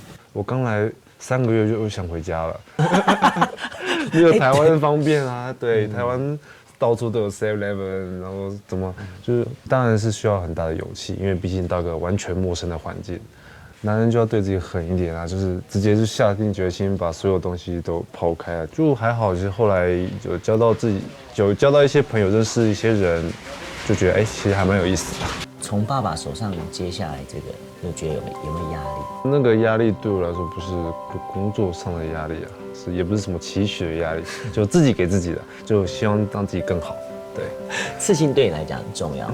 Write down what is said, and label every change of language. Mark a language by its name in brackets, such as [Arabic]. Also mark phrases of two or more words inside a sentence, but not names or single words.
[Chinese] 我剛來3個月就想回家了，沒有台灣方便啊，對，台灣到處都有 7-Eleven，然後怎麼就是當然是需要很大的勇氣，因為畢竟到個完全陌生的環境。男人就要對自己狠一點啊，就是直接就下定決心把所有東西都拋開啊。就還好，就是後來有交到一些朋友，認識一些人，就覺得其實還蠻有意思的。从爸爸手上接下来这个，有觉得有没有压力？那个压力对我来说不是工作上的压力啊，也不是什么期许的压力，就自己给自己的，就希望让自己更好。对，刺青对你来讲很重要吗？